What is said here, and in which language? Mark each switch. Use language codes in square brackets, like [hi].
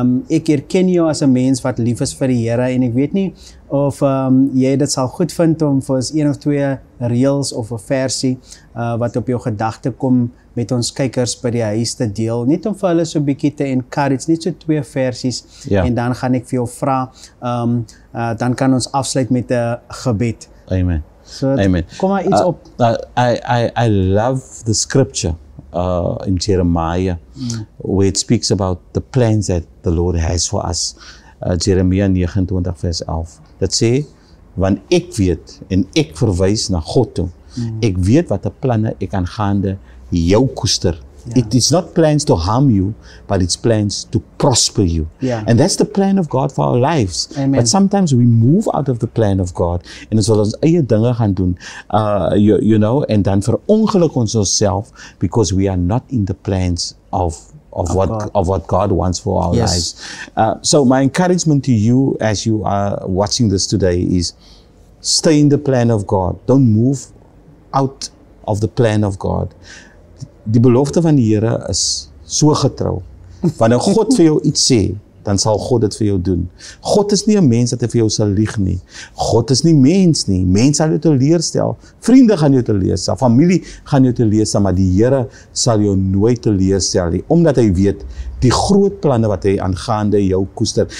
[af] Ek herken jou as 'n mens wat lief is vir die Here en ek weet nie of jy dit sal goed vind om vir ons 1 of 2 reels of 'n versie wat op jou gedagte kom met ons kykers by die huis te deel, net om vir hulle so 'n bietjie te encourage, net so 2 versies en dan gaan ek vir jou vra, dan kan ons afsluit met 'n gebed. Amen. So, Amen. Kom maar iets op. [en] I love the scripture in Jeremiah where it speaks about the plans that the Lord has for us. [af] Jeremiah 29 vers 11. Dit sê, want ek weet en ek verwys na God toe. Ek weet wat 'n planne ek aangaande jou koester. [en] It is not plans to harm you, but it's plans to prosper you. And that's the plan of God for our lives. Amen. But sometimes we move out of the plan of God [af] en ons wil ons eie dinge gaan doen, [en] you know, [af] en dan verongeluk ons onsself [en] because we are not in the plans of what God wants for our lives. So my encouragement to you as you are watching this today is stay in the plan of God. Don't move out of the plan of God. [af] Die belofte van die Here is so getrou. Wanneer God vir jou iets sê, dan sal God dit vir jou doen. God is nie 'n mens dat hy vir jou sal lieg nie. God is nie mens nie. Mens sal jou teleurstel. Vriende gaan jou teleurstel. Familie gaan jou teleurstel, maar die Here sal jou nooit teleurstel nie, omdat hy weet die groot planne wat hy aangaande jou koester.